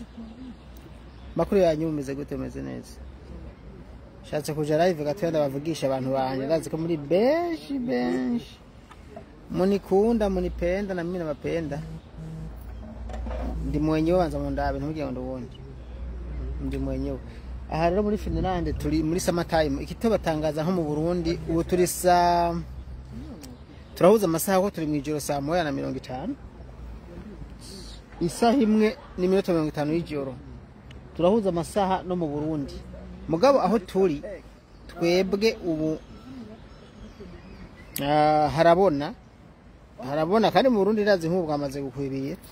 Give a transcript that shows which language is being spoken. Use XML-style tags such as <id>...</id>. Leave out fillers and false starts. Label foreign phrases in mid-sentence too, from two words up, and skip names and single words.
<rn>Makuru yanyu mumeze gute meze neza? Shatse kuja live gatwenda bavugisha abantu banje ndazi ko muri benshi.</rn> <sw>Munikunda munipenda na mimi nabapenda.</sw> <rn>Ndi mwenyewe banza mu ndabe ntugire ngo wundi. Ndi mwenyewe. Aha rero muri Finland turi muri</rn> <en>summer time.</en> <rn>Ikito batangaza nko mu Burundi ubu turahuza amasaha ko turi mu ijoro saa 1:50. Isaha imwe ni minota 50 y'ijoro. Turahuza amasaha no mu Burundi. Mugabo aho turi twebwe ubu harabona kandi mu Burundi razi nk'ubwo amaze gukwibiye.</rn>